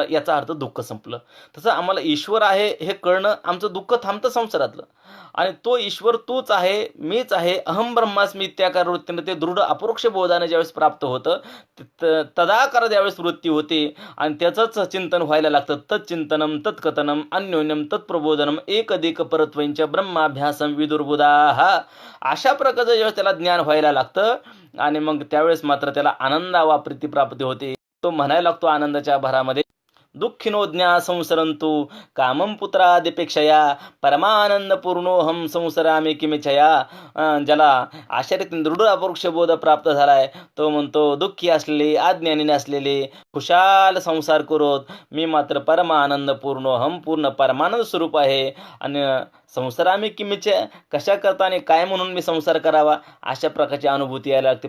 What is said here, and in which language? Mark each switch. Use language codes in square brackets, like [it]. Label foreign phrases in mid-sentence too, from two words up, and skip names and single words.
[mr] याचा अर्थ दुःख संपलं. तसं आम्हाला ईश्वर आहे हे कळणं, आमचं दुःख थांबतं संसारातलं. आणि तो ईश्वर तूच आहे, मीच आहे, [sa] अहम ब्रह्मास्मी [mr] इत्याकार वृत्तीनं ते दृढ अपरोक्ष बोधानं ज्यावेळेस प्राप्त होतं, तदाकार ज्यावेळेस वृत्ती होते आणि त्याचंच चिंतन व्हायला लागतं. [sa] तच्चिंतनम तत्कथनम अन्योन्यम तत्प्रबोधनम एकदिक परत्वंच ब्रह्माभ्यासम विदुर्बुधा. [mr] अशा प्रकारचं ज्यावेळेस त्याला ज्ञान व्हायला लागतं आणि मग त्यावेळेस मात्र त्याला आनंदावा प्रीतिप्राप्ती होते. तो म्हणायला लागतो आनंदाच्या भरामध्ये, [sa] दुःखिनो ज्ञा संसरंतु कामम पुत्रादिपेक्षया परमानंद पूर्णोहम संसरामी किमेच्छया. [mr] ज्याला अशा रीतीने दृढ अपरोक्ष बोध प्राप्त झालाय तो म्हणतो, दुःखी असलेले, अज्ञानी नसलेले, खुशाल संसार करोत, मी मात्र [sa] परमानंद पूर्णोहम, [mr] पूर्ण परमानंद स्वरूप आहे. आणि [sa] संसारामी किमेच्छा, [mr] कशा करता आणि काय म्हणून मी संसार करावा, अशा प्रकारची अनुभूती यायला लागते.